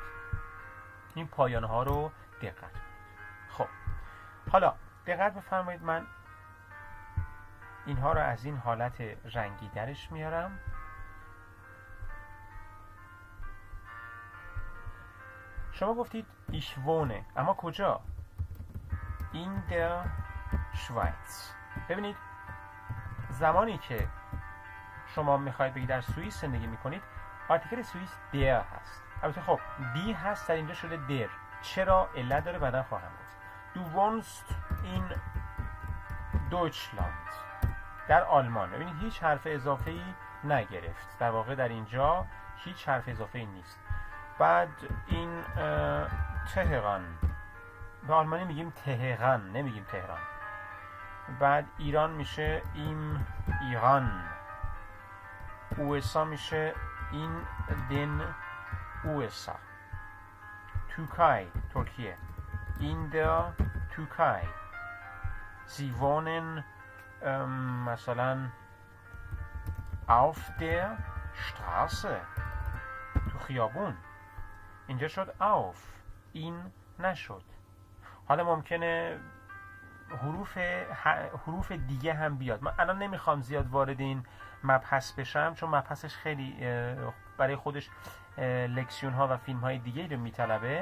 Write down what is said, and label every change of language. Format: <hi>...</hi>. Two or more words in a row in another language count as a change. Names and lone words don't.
<fa>این پایانه ها رو دقت کنید. خب حالا دقت بفرمایید، من اینها رو از این حالت رنگی درش میارم. شما گفتید</fa> <de>ich wohne،</de> <fa>اما کجا؟</fa> <de>in der Schweiz.</de> <fa>ببینید زمانی که شما میخواید بگید در سوئیس زندگی میکنید، آرتیکل سوئیس der هست. البته خب دی هست در اینجا شده der. چرا؟ علت داره، بعدا خواهم گفت.</fa> <de>du wohnst in Deutschland،</de> <fa>در آلمان. ببینید هیچ حرف اضافه‌ای نگرفت، در واقع در اینجا هیچ حرف اضافه‌ای نیست. بعد این تهران، به آلمانی میگیم تهران، نمیگیم تهران. بعد ایران میشه این ایران، USA میشه این</fa> <de>den USA،</de> <fa>ترکیه</fa> <de>in der Türkei. Sie wohnen مثلا auf der Straße،</de> <fa>تو خیابون. اینجا شد auf، این نشد. حالا ممکنه حروف دیگه هم بیاد. من الان نمیخوام زیاد وارد این مبحث بشم، چون مبحثش خیلی برای خودش لکسیون ها و فیلم های دیگه رو میطلبه.</fa>